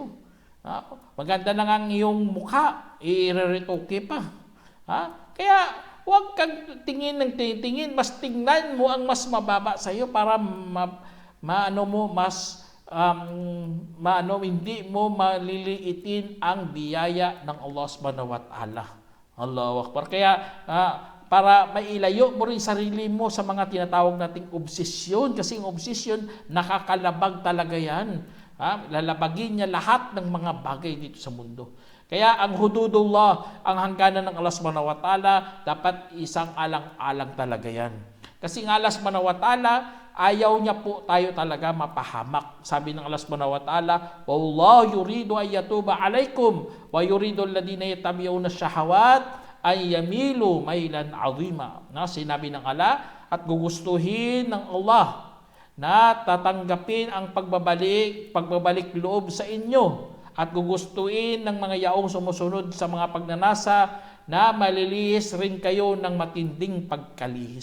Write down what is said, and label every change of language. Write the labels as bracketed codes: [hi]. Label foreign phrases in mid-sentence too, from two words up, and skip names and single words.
[tl] Maganda na nga ang iyong mukha, i-retoke pa. Kaya, huwag kang tingin ng tingin, mas tingnan mo ang mas mababa sa iyo para hindi mo maliliitin ang biyaya ng Allah [ar] سبحانه وتعالى. الله أكبر. [tl] Kaya para mailayo mo rin sarili mo sa mga tinatawag nating obsesyon, kasi ang obsesyon nakakalabag talaga yan. Lalabagin niya lahat ng mga bagay dito sa mundo. Kaya ang hududullah, ang hangganan ng Allah [ar] سبحانه وتعالى, [tl] dapat isang alang-alang talaga yan. Kasi ang Allah [ar] سبحانه وتعالى, [tl] ayaw niya po tayo talaga mapahamak. Sabi ng [ar] الله سبحانه وتعالى, "والله يريد أن يتوب عليكم ويريد الذين يتبعون الشهوات أن تميلوا ميلا عظيما." [tl] Sinabi ng Allah, at gugustuhin ng Allah na tatanggapin ang pagbabalik loob sa inyo. At gugustuin ng mga yaong sumusunod sa mga pagnanasa na malilihis rin kayo ng matinding pagkalihis.